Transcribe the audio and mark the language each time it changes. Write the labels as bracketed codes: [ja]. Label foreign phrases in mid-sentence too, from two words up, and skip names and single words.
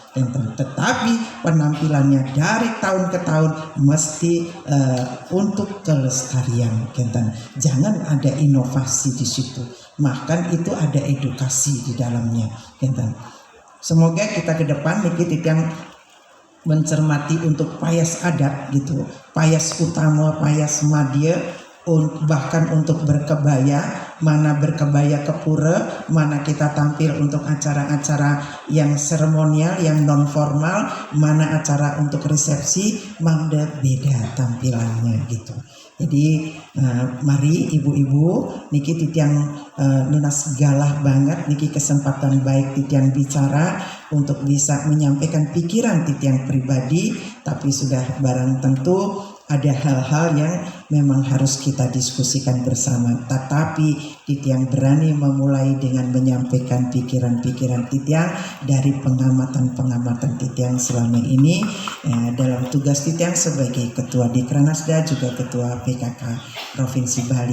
[id] Tetapi penampilannya dari tahun ke tahun mesti untuk kelestarian. Jangan ada inovasi di situ, bahkan itu ada edukasi di dalamnya. Semoga kita ke depan nih yang mencermati untuk payas adat gitu, payas utama, payas madya, bahkan untuk berkebaya, mana berkebaya ke pura, mana kita tampil untuk acara-acara yang seremonial, yang non formal, mana acara untuk resepsi, mana beda tampilannya gitu. Jadi mari ibu-ibu [ban] niki titiang nunas galah [id] banget niki kesempatan baik titiang bicara untuk bisa menyampaikan pikiran titiang pribadi, tapi sudah barang tentu ada hal-hal yang memang harus kita diskusikan bersama. Tetapi titiang berani memulai dengan menyampaikan pikiran-pikiran titiang dari pengamatan-pengamatan titiang selama ini dalam tugas titiang sebagai ketua Dikranasda, juga ketua PKK Provinsi Bali.